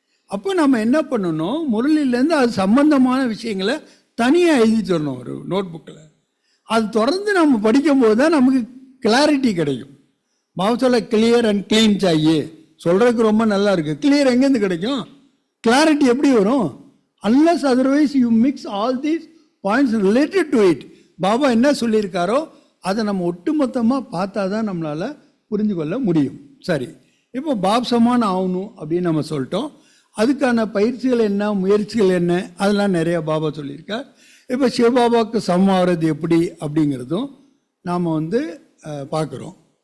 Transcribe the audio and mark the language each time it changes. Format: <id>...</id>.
<ta>அப்போ நம்ம என்ன பண்ணணும், முரளிலேருந்து அது சம்பந்தமான விஷயங்களை தனியாக எழுதி தரணும் ஒரு நோட் புக்கில். அது தொடர்ந்து நம்ம படிக்கும்போது தான் நமக்கு கிளாரிட்டி கிடைக்கும். பாவசோல</ta> <en>clear and clean</en> <ta>சாயே சொல்கிறதுக்கு ரொம்ப நல்லா இருக்குது. கிளியர் எங்கேருந்து கிடைக்கும்? கிளாரிட்டி எப்படி வரும்?</ta> <en>unless otherwise you mix all these points related to it.</en> <ta>Baba என்ன சொல்லியிருக்காரோ அதை நம்ம ஒட்டுமொத்தமாக பார்த்தா தான் நம்மளால் புரிஞ்சு கொள்ள முடியும். சரி, இப்போ பாப் சமான் ஆகணும் அப்படின்னு நம்ம சொல்லிட்டோம். அதுக்கான பயிற்சிகள் என்ன, முயற்சிகள் என்ன, அதெல்லாம் நிறையா பாபா சொல்லியிருக்கார். இப்போ சிவபாபாவுக்கு சமமாகிறது எப்படி அப்படிங்கிறதும் நாம் பார்க்குறோம்.</ta>